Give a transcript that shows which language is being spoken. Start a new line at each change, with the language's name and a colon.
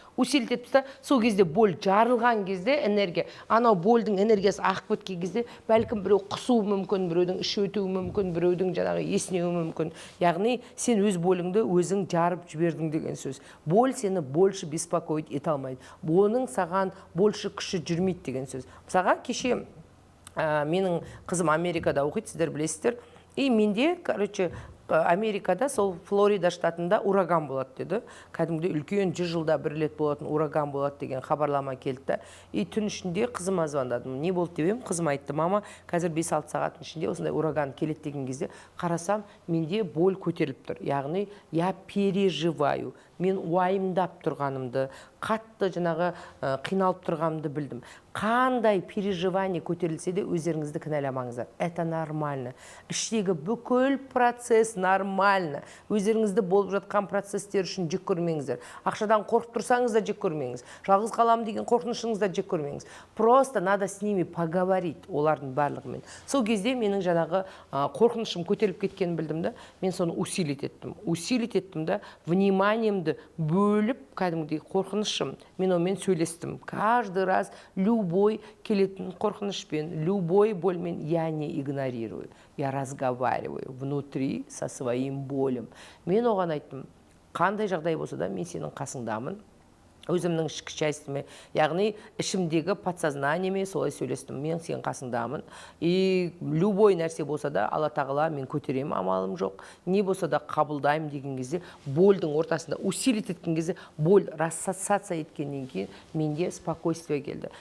Kazakh: Усилить етіп тастап, сол кезде боль жарылған кезде энергия, анау больдің энергиясы ағып кеткен кезде, бәлкім біреу құсуы мүмкін, біреудің іші өтуі мүмкін, біреудің жаңағы есінеуі мүмкін. Яғни сен өз болыңды өзің жарып жібердің деген сөз. Боль сені
Russian: больше беспокоить
Kazakh: ете алмайды. Оның саған
Russian: больше
Kazakh: күші жүрмейді деген сөз. Мысалға, кеше менің қызым Америкада оқиды, сіздер білесіздер. И менде, короче, Америкада, сол Флорида штатында ураган болады деді. Кәдімгідей үлкен 100 жылда бір рет болатын ураган болады деген хабарлама келді. И түн ішінде қызыма звондадым. Не болды деп едім? Қызым айтты, мама, қазір 5-6 сағаттың ішінде осындай ураган келеді деген кезде қарасам, менде боль көтеріліп тұр. Яғни,
Russian: я переживаю.
Kazakh: Мен уайымдап тұрғанымды, қатты жаңағы қиналып тұрғанымды білдім. Қандай переживание көтерілсе де өздеріңізді кінәламаңыздар.
Russian: Это нормально.
Kazakh: Іштегі бүкіл процесс нормально. Өздеріңізді болып жатқан процесстер үшін жек көрмеңіздер. Ақшадан қорқып тұрсаңыз да жек көрмеңіз. Жалғыз қалам деген қорқынышыңыз да жек көрмеңіз.
Russian: Просто надо с ними поговорить,
Kazakh: олардың барлығымен. Сол кезде менің жаңағы қорқынышым көтеріліп кеткенін білдім да, мен соны усилить еттім да, вниманиемді бөліп, кәдімгідей қорқынышым, мен онымен сөйлестім.
Russian: Каждый раз любой
Kazakh: келетін қорқынышпен,
Russian: любой
Kazakh: больмен
Russian: я не игнорирую. Я разговариваю внутри со своим болем.
Kazakh: Мен оған айттым, қандай жағдай болса да, мен сенің қасыңдамын. Өзімнің ішкі частьіме, яғни ішімдегі подсознаниеме солай сөйлестім. Мен сен қасыңдамын. И любой нәрсе болса да, Алла тағала мен көтеремін, амалым жоқ. Не болса да қабылдаймын деген кезде, больдің ортасында усилить еткен кезде, боль рассоциация еткеннен кейін менде спокойствие келді.